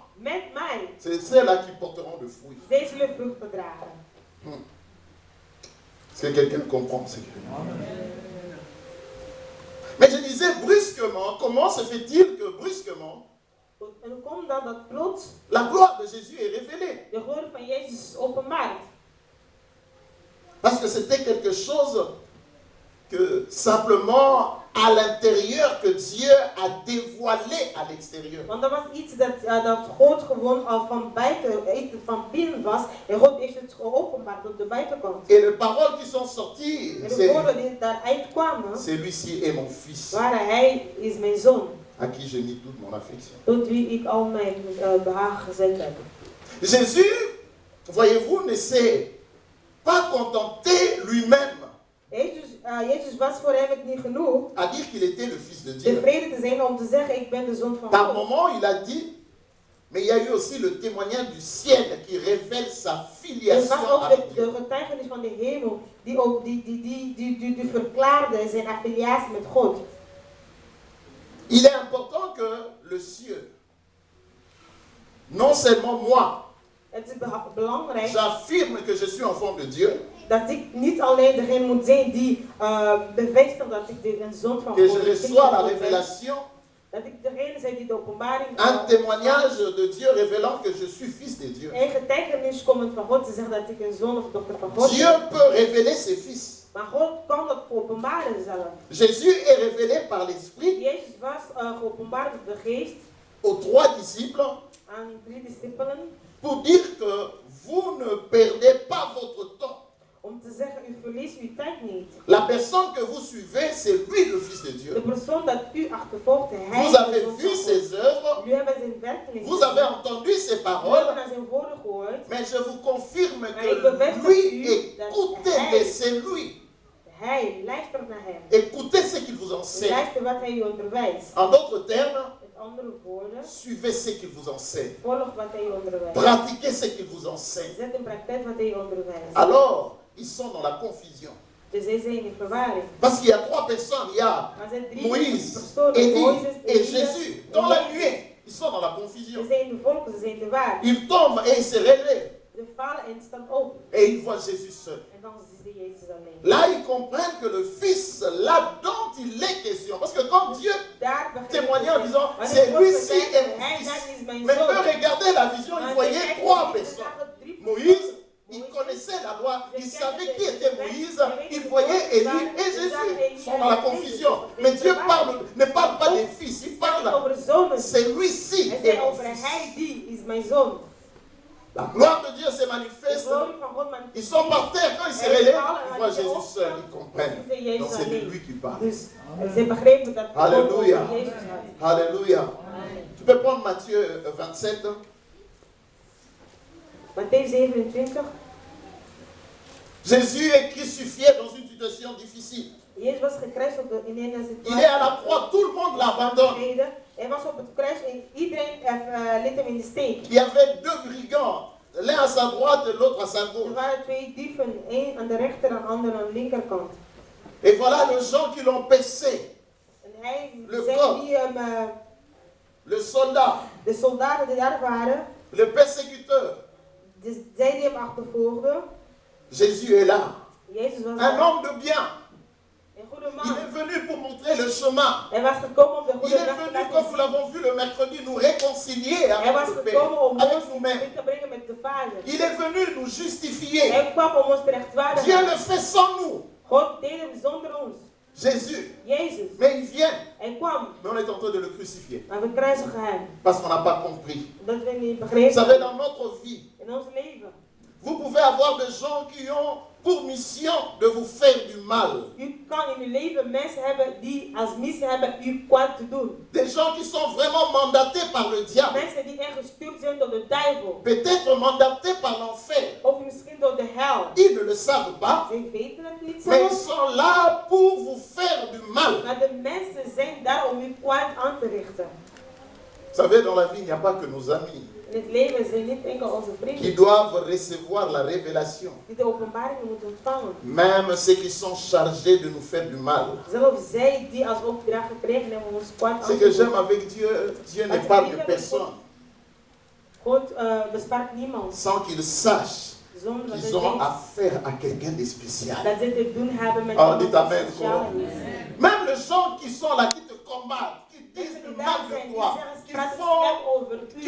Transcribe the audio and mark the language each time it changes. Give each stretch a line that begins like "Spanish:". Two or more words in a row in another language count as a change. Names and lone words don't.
Dutch: met mij,
French: c'est ceux-là qui porteront de fruits.
Dutch: zij zullen vruchten dragen.
French: Est-ce que quelqu'un comprend ce que Mais je disais brusquement, comment se fait-il que brusquement,
Dutch: En hoe komt dan dat plots
French: la gloire de Jésus est révélée?
Dutch: de glorie van Jezus is openbaard?
French: Parce que c'était quelque chose que simplement à l'intérieur que Dieu a dévoilé à l'extérieur.
Dutch: Want dat was iets dat God gewoon al van buiten, iets van binnen was. En God heeft het geopenbaard op de buitenkant.
French: Et les paroles qui sont sorties,
Dutch: En de woorden die daaruit kwamen,
French: celui-ci est mon fils,
Dutch: waren hij is mijn zoon.
French: à qui je nie toute mon affection.
Dutch: Tot wie ik al mijn behagen gezet heb.
French: Jésus, voyez-vous, ne s'est pas contenté lui-même
Dutch: Jezus was voor hem het niet genoeg
French: à dire qu'il était le fils de Dieu.
Dutch: tevreden te zijn om te zeggen ik ben de zoon van
French: Par
Dutch: God.
French: moment, il a dit, mais il y a eu aussi le témoignage du ciel qui révèle sa
Dutch: Er
French: filiation
Dutch: was ook
French: avec Dieu.
Dutch: de getuigenis van de hemel die ook die verklaarde zijn affiliatie met God.
French: Il est important que le ciel, non seulement moi,
Dutch: Het is belangrijk
French: j'affirme que je suis enfant de Dieu,
Dutch: dat ik niet alleen degene moet zijn die bevestigt dat ik een zoon van
French: que
Dutch: God
French: je
Dutch: ben.
French: reçois la révélation,
Dutch: Dat ik degene zijn die de openbaring
French: un témoignage de Dieu révélant que je suis fils de Dieu.
Dutch: en getuigenis komt van God te zeggen dat ik een zoon of dochter van God
French: Dieu
Dutch: ben.
French: peut révéler ses fils.
Dutch: Maar God kan dat openbaren zelf.
French: Jésus est révélé par l'Esprit
Dutch: Jezus was geopenbaard door de geest
French: aux 3 disciples
Dutch: aan 3 discipelen
French: pour dire que vous ne perdez pas votre temps.
Dutch: om te zeggen u verliest uw tijd niet.
French: La personne que vous suivez, c'est lui le Fils de
Dutch: De
French: Dieu.
Dutch: persoon dat u achtervolgt, hij
French: Vous
Dutch: is de
French: avez
Dutch: zoon
French: vu
Dutch: van God.
French: ses œuvres,
Dutch: U hebben zijn werken
French: vous avez entendu ses
Dutch: We hebben
French: paroles,
Dutch: naar zijn woorden gehoord.
French: mais je vous confirme
Dutch: Maar
French: que
Dutch: ik bevestig
French: lui,
Dutch: u dat
French: écoutez, laissez lui.
Dutch: Hij luistert naar hem.
French: Écoutez ce qu'il vous enseigne.
Dutch: Luister wat hij u onderwijst.
French: En d'autres termes,
Dutch: Met andere woorden,
French: suivez ce qu'il vous enseigne.
Dutch: volg wat hij u onderwijst.
French: Pratiquez ce qu'il vous enseigne.
Dutch: Zet in praktijk wat hij u onderwijst.
French: Alors, ils sont dans la confusion.
Dutch: Dus zij zijn in verwarring.
French: Parce qu'il y a 3 personnes. Il y a
Dutch: Maar zijn 3
French: Moïse,
Dutch: personen,
French: Élie
Dutch: Mozes,
French: et
Dutch: Elia
French: Jésus.
Dutch: en
French: Dans la
Dutch: Jezus.
French: nuée, ils sont dans la confusion.
Dutch: Ze zijn de volken, ze zijn de waar.
French: Ils tombent et ils se relèvent.
Dutch: Ze vallen en staan op.
French: Et ils voient Jésus seul.
Dutch: En dan is de Jezus alleen.
French: Là, ils comprennent que le Fils, là dont il est question, parce que quand Dieu
Dutch: Daar begint
French: témoignait en
Dutch: het.
French: disant,
Dutch: Wanneer
French: c'est
Dutch: God
French: lui-ci
Dutch: gezegd
French: et
Dutch: heeft,
French: mon
Dutch: hij
French: Fils.
Dutch: dat is mijn
French: Mais
Dutch: zoon.
French: eux regardaient la vision, ils
Dutch: Maar
French: voyaient
Dutch: zij
French: 3
Dutch: kijken, ze
French: personnes.
Dutch: zagen 3
French: Moïse,
Dutch: personen.
French: il
Dutch: Moïse,
French: connaissait la loi, il
Dutch: Moïse,
French: savait qui
Dutch: Moïse,
French: était Moïse, il voyait Élie et Jésus. Ils sont dans la confusion. Mais Dieu ne parle pas des fils, il parle,
Dutch: over zonen.
French: c'est lui-ci
Dutch: Hij
French: et
Dutch: zei
French: mon
Dutch: over
French: fils.
Dutch: hij die is mijn zoon.
French: La gloire de Dieu se
Dutch: De
French: manifeste.
Dutch: glorie van God
French: Ils sont par terre, quand ils se relèvent, ils voient Jésus seul, ils comprennent. Donc c'est de lui qui parle.
Dutch: Dus ze begrepen dat God Halleluja. over Jezus had.
French: Alléluia. Tu peux prendre Matthieu 27.
Dutch: Matthäus 27.
French: Jésus est crucifié dans une situation difficile.
Dutch: Jezus was gekruisigd in een
French: Il est à la croix, tout le monde l'abandonne.
Dutch: Hij was op het kruis en iedereen liet hem in de steek.
French: Il y avait 2 brigands, l'un à sa droite et l'autre à sa
Dutch: Er
French: gauche.
Dutch: waren 2 dieven, één aan de rechter en de ander aan de linkerkant.
French: Et voilà les gens qui l'ont percé.
Dutch: En hij
French: Le
Dutch: zei
French: corps.
Dutch: die
French: Le soldat,
Dutch: de soldaten die daar waren,
French: le persécuteur.
Dutch: dus zij die hem achtervolgden.
French: Jésus est là.
Dutch: Jezus was
French: Un
Dutch: daar.
French: homme de bien.
Dutch: Een goede
French: Il
Dutch: man.
French: est venu pour montrer le chemin.
Dutch: Hij was gekomen om de
French: Il
Dutch: goede
French: est
Dutch: weg te
French: venu,
Dutch: laten
French: comme nous
Dutch: zien.
French: l'avons vu le mercredi, nous réconcilier
Dutch: Hij
French: avec
Dutch: was
French: le
Dutch: gekomen om
French: Père, avec
Dutch: ons
French: nous-mêmes.
Dutch: in te brengen met de Vader.
French: Il est venu nous justifier.
Dutch: Hij kwam om ons te
French: Dieu
Dutch: rechtvaardigen.
French: le fait sans nous.
Dutch: God deed hem zonder ons.
French: Jésus.
Dutch: Jezus.
French: Mais il vient.
Dutch: Hij kwam,
French: Mais on est en train de le crucifier.
Dutch: maar we kruisigen hem.
French: Parce qu'on n'a pas compris.
Dutch: Dat we niet
French: Vous
Dutch: begrepen
French: savez, dans notre vie,
Dutch: in ons leven.
French: vous pouvez avoir des gens qui ont pour mission de vous faire du mal.
Dutch: U kan in uw leven mensen hebben die als missie hebben u kwaad te doen.
French: Des gens qui sont vraiment mandatés par le diable.
Dutch: Mensen die echt gestuurd zijn door de duivel.
French: Peut-être mandatés par l'enfer.
Dutch: Of misschien door de hel.
French: Ils ne le savent pas,
Dutch: Zij weten het niet
French: mais
Dutch: zelf.
French: ils sont là pour vous faire du mal.
Dutch: Maar de mensen zijn daar om u kwaad aan te richten.
French: Vous savez, dans la vie, il n'y a pas que nos amis
Dutch: In het leven zijn niet enkel onze
French: qui
Dutch: vrienden
French: doivent recevoir la révélation.
Dutch: die de openbaring moeten ontvangen.
French: Même ceux qui sont chargés de nous faire du mal.
Dutch: Zelfs zij die als opdracht gekregen hebben om ons kwaad
French: Ce
Dutch: aan te
French: que j'aime
Dutch: doen.
French: avec Dieu, Dieu n'épargne personne
Dutch: God bespaart niemand
French: sans qu'ils sachent
Dutch: zonder dat
French: qu'ils
Dutch: ze
French: ont
Dutch: denken
French: affaire à quelqu'un de spécial.
Dutch: dat ze te doen hebben met
French: Oh,
Dutch: iemand
French: dites
Dutch: die
French: amen,
Dutch: speciaal
French: quoi.
Dutch: is.
French: Même les gens qui sont là, qui te combattent, qui disent
Dutch: Mensen
French: du
Dutch: die
French: mal
Dutch: daar zijn,
French: de
Dutch: die
French: toi,
Dutch: zeggen
French: qui
Dutch: praten
French: font,
Dutch: slecht over
French: qui